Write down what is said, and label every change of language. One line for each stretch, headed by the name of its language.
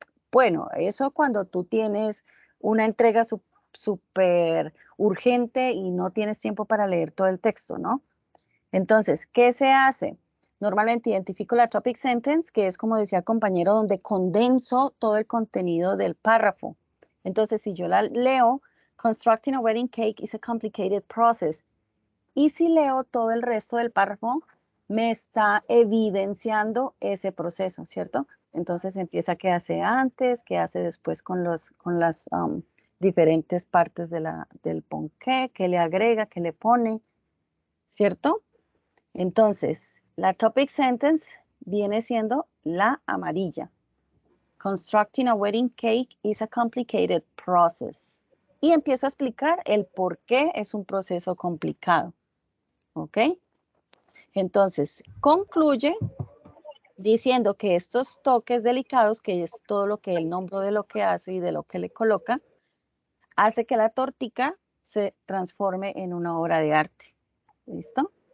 Spanish: Bueno, eso cuando tú tienes una entrega súper urgente y no tienes tiempo para leer todo el texto, ¿no? Entonces, ¿qué se hace? Normalmente identifico la topic sentence, que es como decía el compañero, donde condenso todo el contenido del párrafo. Entonces, si yo la leo, constructing a wedding cake is a complicated process. Y si leo todo el resto del párrafo, me está evidenciando ese proceso, ¿cierto? Entonces empieza qué hace antes, qué hace después con las diferentes partes del ponqué, qué le agrega, qué le pone, ¿cierto? Entonces, la topic sentence viene siendo la amarilla.
English: Constructing a wedding cake is a complicated process.
Spanish: Y empiezo a explicar el por qué es un proceso complicado. ¿Ok? Entonces, concluye diciendo que estos toques delicados, que es todo lo que él nombró de lo que hace y de lo que le coloca, hace que la tortica se transforme en una obra de arte. ¿Listo?